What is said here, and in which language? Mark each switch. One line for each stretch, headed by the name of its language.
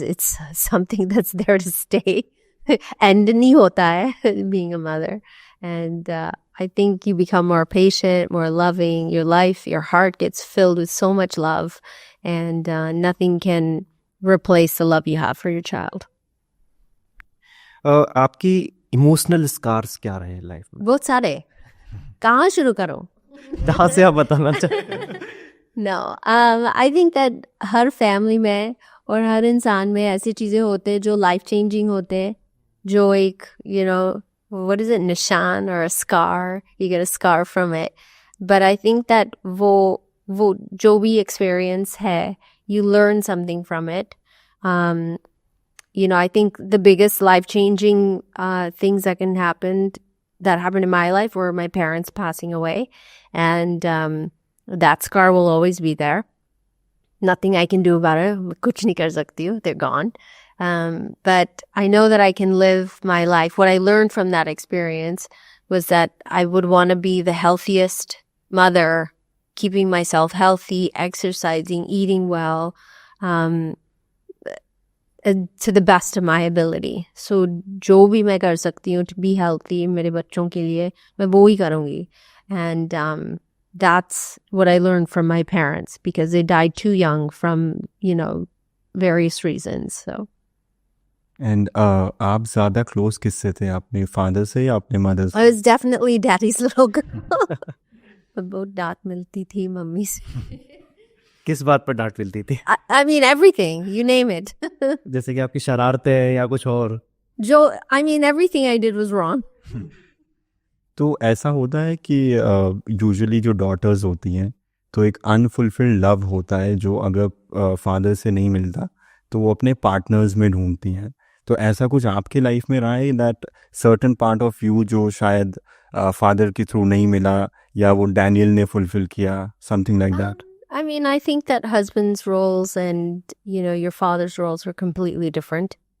English: It's something that's there to stay.
Hindi: End nahi hota hai,
English: being a mother. And I think you become more patient, more loving. Your life, your heart gets filled with so much love. And nothing can replace the love you have for your child.
Hindi: आपकी emotional scars क्या रहे life में? बहुत सारे. कहाँ शुरू करूँ? जहाँ से आप बताना चाहें.
English: No, I think that
Hindi: हर family में और हर इंसान में ऐसी चीज़ें होते हैं जो लाइफ चेंजिंग होते हैं, जो एक
English: what is it,
Hindi: निशान
English: or a scar, you get a scar from it. But I think that
Hindi: वो जो भी
English: experience है, you learn something from it. I think the biggest life changing things that happened in my life were my parents passing away, and that scar will always be there. Nothing I can do about it.
Hindi: Kuch nahi kar sakti hu.
English: They're gone. But I know that I can live my life. What I learned from that experience was that I would want to be the healthiest mother, keeping myself healthy, exercising, eating well, to the best of my ability.
Hindi: So जो भी मैं कर सकती हूँ
English: to be healthy
Hindi: मेरे बच्चों के लिए, मैं वो ही करूँगी.
English: And that's what I learned from my parents, because they died too young from, various reasons. So.
Hindi: And आप ज़्यादा क्लोज किससे थे, अपने फादर से या अपने मदर से?
English: I was definitely daddy's little girl.
Hindi: बहुत डांट मिलती थी मम्मी से. किस बात पर डांट मिलती थी?
English: I mean everything, you name it.
Hindi: जैसे कि आपकी शरारतें या कुछ और?
English: Everything I did was wrong.
Hindi: तो ऐसा होता है कि यूजुअली जो डॉटर्स होती हैं तो एक अनफुलफिल्ड लव होता है जो अगर फादर से नहीं मिलता तो वो अपने पार्टनर्स में ढूंढती हैं. तो ऐसा कुछ आपके लाइफ में रहा है
English: that certain part of you
Hindi: जो शायद फादर के थ्रू नहीं मिला या वो डैनियल ने फुलफिल किया,
English: Something like that? I think that husband's roles and, your father's roles were completely different.